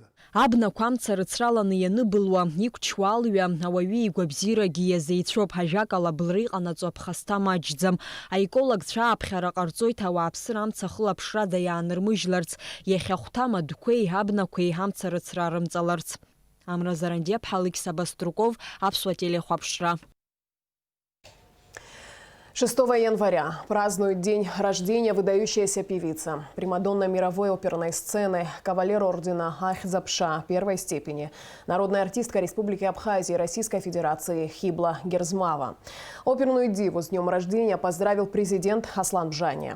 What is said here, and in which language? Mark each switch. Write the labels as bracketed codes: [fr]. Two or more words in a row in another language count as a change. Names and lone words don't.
[ab] Абнақәа амца рыцраланы ианыбылуа, иқәчуа алҩа, ауаҩы игәабзиарагьы иазеицәоуп, ажәакала абылра иҟанаҵо аԥхасҭа маҷӡам. Аекологцәа ааԥхьара ҟарҵоит ауааԥсыра амца хылаԥшрада иаанырмыжьларц, иахьа хәҭа мадқәеи абнақәеи амца рыцра рымҵаларц. Амра Зарандиаԥҳа, Александр Баструков, Аԥсуа телехәаԥшра. [ru] 6 января празднует день рождения выдающаяся певица, примадонна мировой оперной сцены, кавалер ордена Ахзапша первой степени, народная артистка Республики Абхазия и Российской Федерации Хибла Герзмава. Оперную диву с днем рождения поздравил президент Аслан Бжания.